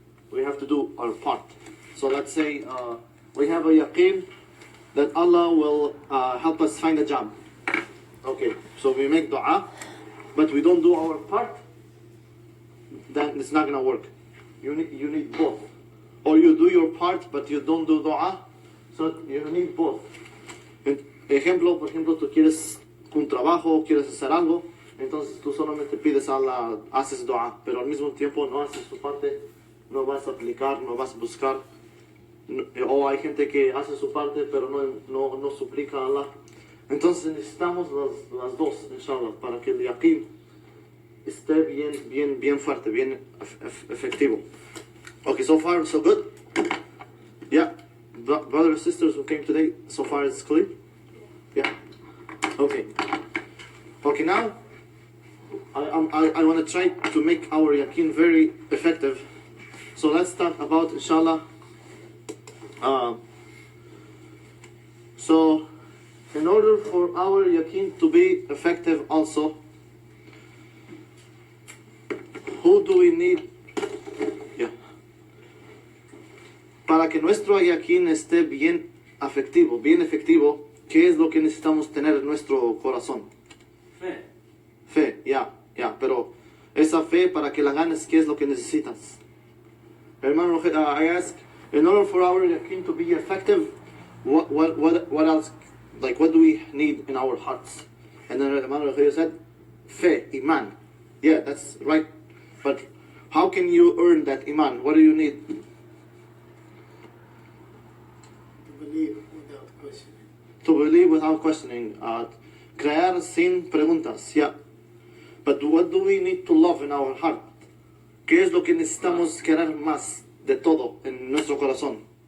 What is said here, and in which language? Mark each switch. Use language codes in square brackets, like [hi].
[en] We have to do our part. So let's say we have a yakin that Allah will help us find a job. Okay, so we make dua, but we don't do our part, then it's not going to work. You need both. Or you do your part, but you don't do dua, so you need both. [es] Por ejemplo, tú quieres un trabajo, quieres hacer algo, entonces tú solamente pides a Allah, haces dua, pero al mismo tiempo no haces tu parte, no vas a aplicar, no vas a buscar. O hay gente que hace su parte, pero no suplica a Allah. Entonces necesitamos las dos, inshallah, para que el yakin esté bien fuerte, bien efectivo. [en] Okay, so far so good? Yeah? Brothers and sisters who came today, so far it's clear? Yeah? Okay. Okay, now I want to try to make our yakin very effective. So let's talk about, inshallah, so in order for our yakin to be effective also, who do we need? [es] Yeah. Para que nuestro yakin esté bien afectivo, bien efectivo, ¿qué es lo que necesitamos tener en nuestro corazón? Fe. Fe, ya, pero esa fe para que la ganes, ¿qué es lo que necesitas? [en] Hermano, I ask, in order for our yakin to be effective, what else, like what do we need in our hearts? And then Hermano Rogelio said, fe, iman. Yeah, that's right. But how can you earn that iman? What do you need? To believe without questioning. To believe without questioning. [es] Creer sin preguntas, [en] yeah. But what do we need to love in our heart? [es] ¿Qué es lo que necesitamos querer más de todo en nuestro corazón?